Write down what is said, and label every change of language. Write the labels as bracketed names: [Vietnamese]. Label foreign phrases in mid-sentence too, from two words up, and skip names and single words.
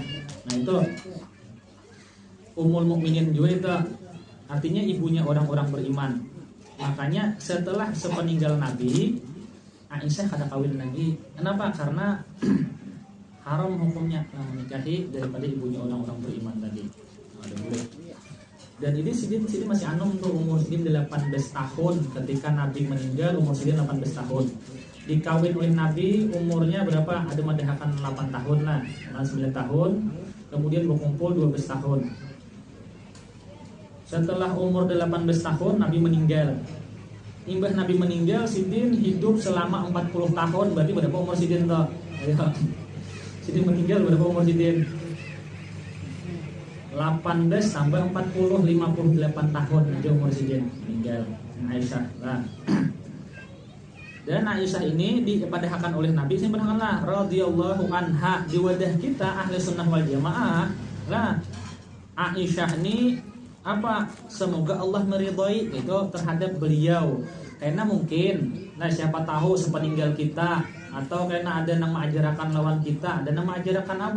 [Indonesian] Nah itu [Arabic] Ummul Mukminin [Indonesian] juga itu. Artinya ibunya orang-orang beriman. Makanya setelah sepeninggal Nabi, Aisyah kada kawin lagi. Kenapa? Karena haram hukumnya menikahi daripada ibunya orang-orang beriman tadi. [Banjar] Dan ini Sidin masih anum tuh, umur Sidin 18 tahun ketika Nabi meninggal, umur Sidin 18 tahun. [Indonesian] Dikawin oleh Nabi umurnya berapa? Ada madahakan 8 tahun lah, 9 tahun. Kemudian berkumpul 12 tahun. Setelah umur 18 tahun Nabi meninggal. [Banjar] Imbah Nabi meninggal, Sidin hidup selama 40 tahun. Berarti berapa umur Sidin tuh? [Indonesian] Ayo. Sidin meninggal berapa umur Sidin? 18 tambah 40, 58 tahun aja umur Sidin meninggal. Aisyah lah. Dan Aisyah ini dipadahkan oleh Nabi, simpanlah [Arabic] radhiyallahu anha. [Banjar] Di wadah kita [Arabic] ahli sunnah wal jamaah [Banjar] lah, Aisyah ini apa? [Indonesian] Semoga Allah meridhai itu terhadap beliau. Karena mungkin, nah siapa tahu sepeninggal kita, atau karena ada nama ajarakan lawan kita, ada nama ajarakan apa?